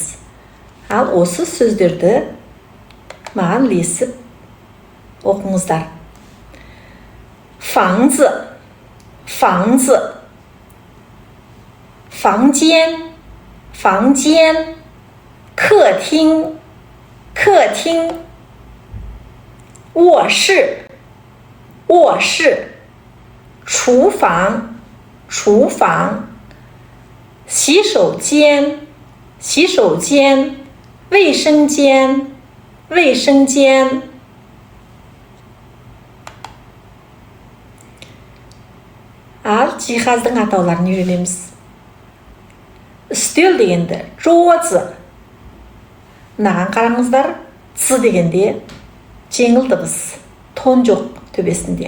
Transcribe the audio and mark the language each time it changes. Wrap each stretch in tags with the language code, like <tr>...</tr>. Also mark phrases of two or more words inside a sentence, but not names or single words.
<kk>Ал осы сөздерді маған ілесіп оқыңыздар.</kk> <zh>房子，房子，房间，房间，客厅，客厅, 卧室，卧室，厨房，厨房，洗手间，洗手间，卫生间，卫生间。</zh> <kk>Ал жиһаздың атауларын үйренеміз. Үстел дегенді жоғызы. Мынаған қараңыздар, цы дегенде жеңіл дыбыс, тон жоқ төбесінде.</kk>